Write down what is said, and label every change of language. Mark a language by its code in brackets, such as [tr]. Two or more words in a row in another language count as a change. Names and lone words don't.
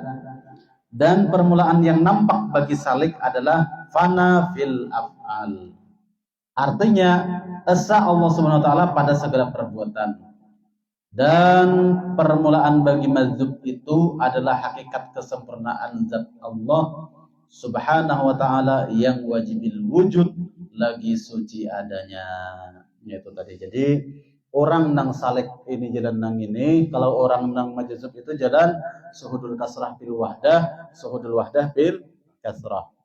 [id] Dan permulaan yang nampak bagi salik adalah [ar] fana fil af'al. [id] Artinya esa Allah [ar] Subhanahu wa taala [id] pada segala perbuatan. Dan permulaan bagi mazhub itu adalah hakikat kesempurnaan zat Allah [ar] Subhanahu wa taala [id] yang [ar] wajibil wujud [id] lagi suci adanya. Itu tadi. [bjn] Jadi orang nang salik ini jalan nang ini, kalau orang nang majzub itu jalan [ar] suhudul kasrah bil wahdah, suhudul wahdah bil kasrah.